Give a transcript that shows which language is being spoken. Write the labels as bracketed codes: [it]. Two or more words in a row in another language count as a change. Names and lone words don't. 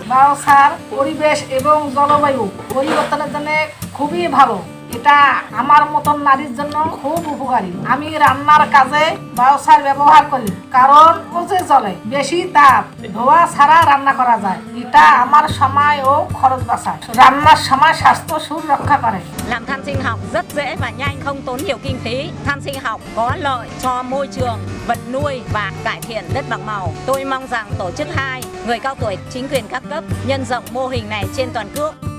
[bn] বায়োসার পরিবেশ এবং জলবায়ু পরিবর্তনের জন্য খুবই ভালো। এটা আমার মতন নারীর জন্য খুব উপকারী। আমি রান্নার কাজে বায়োচার ব্যবহার করি, কারণ ওজে জ্বলে, বেশি তাপ, ধোয়া ছাড়া রান্না করা যায়। এটা আমার সময় ও খরচ বাঁচায়, রান্নার সময় স্বাস্থ্য সুরক্ষা করে। [vi] Làm than sinh học rất dễ và nhanh, không tốn nhiều kinh phí. Than sinh học có lợi cho môi trường, vật nuôi và cải thiện đất bằng màu. Tôi mong rằng tổ chức 2, người cao tuổi, chính quyền các cấp nhân rộng mô hình này trên toàn quốc.